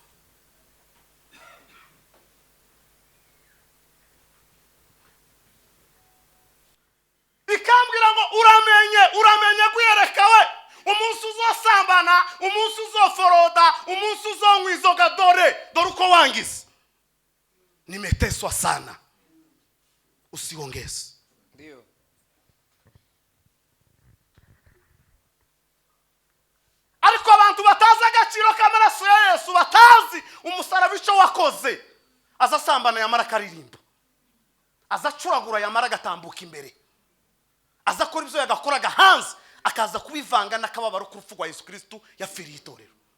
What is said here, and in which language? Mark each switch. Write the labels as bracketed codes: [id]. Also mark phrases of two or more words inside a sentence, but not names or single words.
[rw] Ikambwira ngo uramenye Rwiyereka we umunsi uzosambana umunsi uzoforoda umunsi uzonywa inzoga dore uko wangize. [sw] Nimeteswa sana usiongeze. Ndio. [rw] Ariko abantu batazi agaciro k'amaraso ya Yesu batazi umusaraba icyo wakoze azasambana yamara karirimba azacuragura yamara gatambuka imbere azakora ibyo yagakoraga hanze akaza kubivanga n'akababaro k'urupfu rwa Yesu Kristo yafiriye itorero.